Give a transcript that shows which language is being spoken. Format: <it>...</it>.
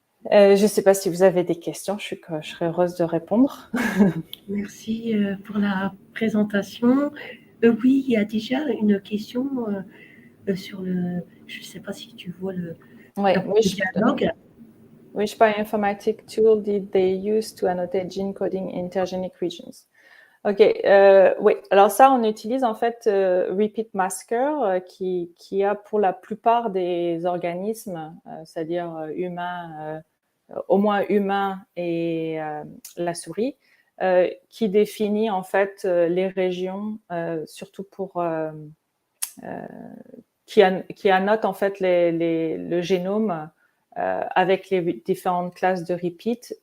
<fr>Je ne sais pas si vous avez des questions, je serais heureuse de répondre. Merci pour la présentation. Oui, il y a déjà une question sur le... Je ne sais pas si tu vois le dialogue.</fr> <en>Which bioinformatic tool did they use to annotate gene coding in intergenic regions?</en> <fr>OK, oui. Alors ça, on utilise en fait Repeat Masker qui a pour la plupart des organismes, c'est-à-dire humains, au moins humains et la souris, qui définit en fait les régions, surtout pour qui annote en fait le génome avec les différentes classes de repeat.</fr>